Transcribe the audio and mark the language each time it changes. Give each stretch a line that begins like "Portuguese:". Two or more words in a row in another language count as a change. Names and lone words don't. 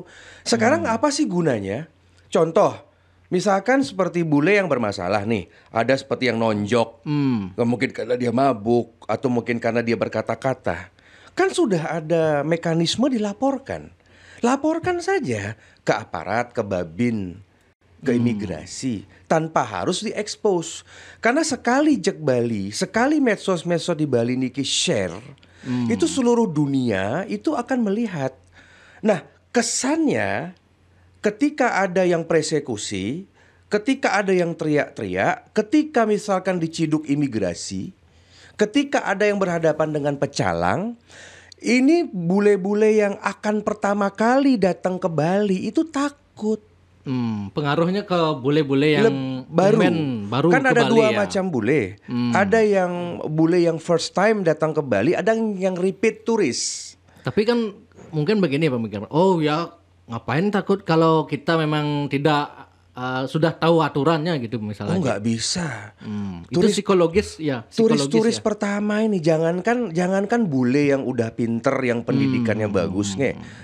Indonesian: Sekarang apa sih gunanya? Contoh, misalkan seperti bule yang bermasalah nih, ada seperti yang nonjok, mungkin karena dia mabuk atau mungkin karena dia berkata-kata. Kan sudah ada mekanisme dilaporkan. Laporkan saja ke aparat, ke Babin, ke imigrasi tanpa harus diekspos. Karena sekali Jak Bali, sekali medsos-medsos di Bali niki share, itu seluruh dunia itu akan melihat. Nah, kesannya ketika ada yang persekusi, ketika ada yang teriak-teriak, ketika misalkan diciduk imigrasi, ketika ada yang berhadapan dengan pecalang, Ini bule-bule yang akan pertama kali datang ke Bali itu takut. Pengaruhnya ke bule-bule yang Baru. baru Kan ke ada Bali dua ya. macam bule. Ada yang bule yang
English: first time
Indonesian: datang ke Bali, ada yang repeat turis. Tapi kan mungkin begini pemikiran. Oh ya, ngapain takut kalau kita memang tidak sudah tahu aturannya gitu misalnya. Oh, nggak bisa. Itu psikologis ya, psikologis Turis-turis ya. pertama ini jangankan bule yang udah pinter, yang pendidikannya bagus nih.